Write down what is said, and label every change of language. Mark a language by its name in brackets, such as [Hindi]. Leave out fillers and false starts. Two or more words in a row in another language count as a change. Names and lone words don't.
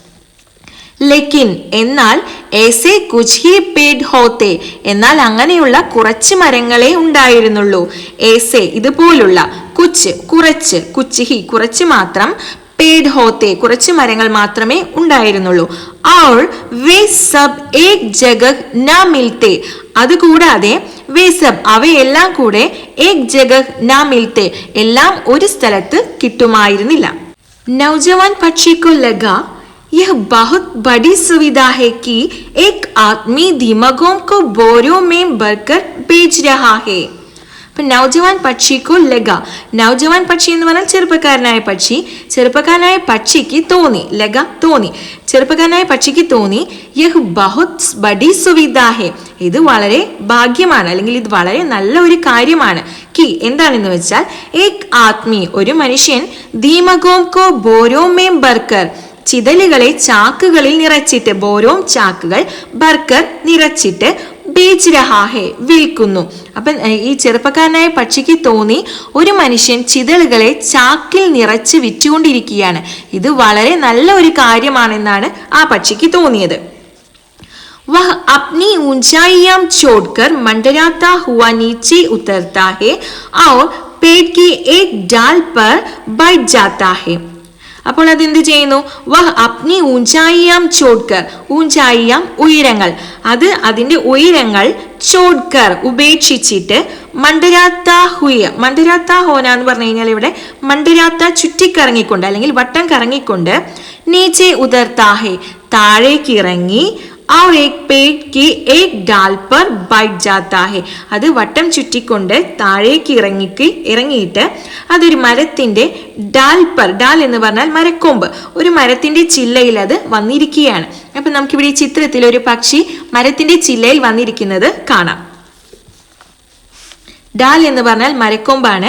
[Malayalam] ലെക്കിൻ എന്നാൽ [Hindi] ऐसे कुछ ही पेड़ होते, [Malayalam] എന്നാൽ അങ്ങനെയുള്ള കുറച്ച് മരങ്ങളെ ഉണ്ടായിരുന്നുള്ളൂ. ഏസേ ഇതുപോലുള്ള, കുച്ച് കുറച്ച്, [Hindi] कुछ ही [Malayalam] കുറച്ച് മാത്രം, [Hindi] पेड़ होते [Malayalam] കുറച്ച് മരങ്ങൾ മാത്രമേ ഉണ്ടായിരുന്നുള്ളൂ. [Hindi] और वे सब एक जगह न मिलते, [Malayalam] അതുകൂടാതെ [Hindi] वे सब [Malayalam] അവയെല്ലാം കൂടെ [Hindi] एक जगह न मिलते [Malayalam] എല്ലാം ഒരു സ്ഥലത്ത് കിട്ടുമായിരുന്നില്ല. [Hindi] नौजवान पक्षी को लगा यह बहुत बड़ी सुविधा है कि एक आदमी दीमकों को बोरों में भरकर बेच रहा है. [Malayalam] അപ്പൊ [Hindi] नौजवान पक्षी को लगा, नौजवान पक्षी [Malayalam] എന്ന് പറഞ്ഞാൽ ചെറുപ്പക്കാരനായ പക്ഷി. ചെറുപ്പക്കാരനായ പക്ഷിക്ക് തോന്നി, ലഗ തോന്നി, ചെറുപ്പക്കാരനായ പക്ഷിക്ക് തോന്നി, [Hindi] यह बहुत बड़ी सुविधा है, [Malayalam] ഇത് വളരെ ഭാഗ്യമാണ് അല്ലെങ്കിൽ ഇത് വളരെ നല്ല ഒരു കാര്യമാണ്. കി എന്താണെന്ന് വെച്ചാൽ, [Hindi] एक आदमी [Malayalam] ഒരു മനുഷ്യൻ, [Hindi] दीमकों को बोरों में भरकर [Malayalam] ചിതലുകളെ ചാക്കുകളിൽ നിറച്ചിട്ട്, ബോരോം ചാക്കുകൾ, ബർക്കർ നിറച്ചിട്ട്, [Hindi] बेच रहा है [Malayalam] വിൽക്കുന്നു. അപ്പം ഈ ചെറുപ്പക്കാരനായ പക്ഷിക്ക് തോന്നി, ഒരു മനുഷ്യൻ ചിതലുകളെ ചാക്കിൽ നിറച്ച് വിറ്റുകൊണ്ടിരിക്കുകയാണ്, ഇത് വളരെ നല്ല ഒരു കാര്യമാണെന്നാണ് ആ പക്ഷിക്ക് തോന്നിയത്. [Hindi] वह अपनी ऊंचाइयां छोड़कर मंडराता हुआ नीचे उतरता है और पेड़ की एक डाल पर बैठ जाता है. [Malayalam] അപ്പോൾ അതെന്ത് ചെയ്യുന്നു? [Hindi] वह अपनी ऊंचाइयां छोड़कर, [Malayalam] ഊഞ്ചായിയാം ഉയരങ്ങൾ, അത് അതിന്റെ ഉയരങ്ങൾ ചോഡ്കർ ഉപേക്ഷിച്ചിട്ട് [Hindi] मंडराता हुआ, [Malayalam] മണ്ടരാത്ത ഹോന എന്ന് പറഞ്ഞു കഴിഞ്ഞാൽ ഇവിടെ മണ്ടരാത്ത ചുറ്റിക്കറങ്ങിക്കൊണ്ട് അല്ലെങ്കിൽ വട്ടം കറങ്ങിക്കൊണ്ട് [Hindi] नीचे उतरता है [Malayalam] താഴേക്ക് ഇറങ്ങി [Hindi] और एक पेड़ की एक डाल पर बैठ जाता है, [Malayalam] അത് വട്ടം ചുറ്റിക്കൊണ്ട് താഴേക്ക് ഇറങ്ങിയിട്ട് അതൊരു മരത്തിന്റെ [Hindi] डाल पर, [Malayalam] ഡാൽ എന്ന് പറഞ്ഞാൽ മരക്കൊമ്പ്, ഒരു മരത്തിന്റെ ചില്ലയിൽ അത് വന്നിരിക്കുകയാണ്. അപ്പൊ നമുക്കിവിടെ ഈ ചിത്രത്തിൽ ഒരു പക്ഷി മരത്തിന്റെ ചില്ലയിൽ വന്നിരിക്കുന്നത് കാണാം. ഡാൽ എന്ന് പറഞ്ഞാൽ മരക്കൊമ്പാണ്.